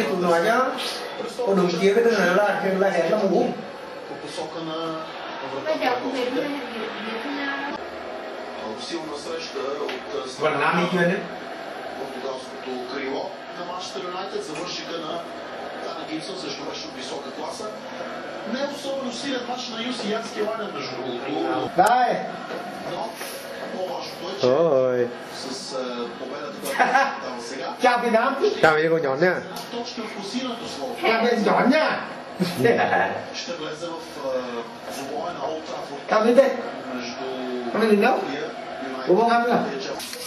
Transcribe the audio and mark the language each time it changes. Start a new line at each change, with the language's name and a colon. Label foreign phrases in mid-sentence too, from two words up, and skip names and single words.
Vietnamese: nói nhá. Còn đường kia cái thứ này là hẹn là mũ. Còn Nam đi chưa đấy?
Bulgarian: Гибсон също беше от висока класа. Не е особено силен матч на Юси Янски Лайнен, между другото.
Vietnamese: Đây.
Bulgarian: Но по-важното е, че с победата, която става сега,
Vietnamese: Chào Việt Nam. Chào Việt Nam nhỏ nha.
Bulgarian: точно в усиленото слово.
Vietnamese: Chào Việt nhỏ nha.
Bulgarian: Ще влезе в двубоя на Олд Трафорд.
Vietnamese: Chào Việt Nam.
Bulgarian: Между
Vietnamese: Chào Việt Nam. Ủa không ăn à?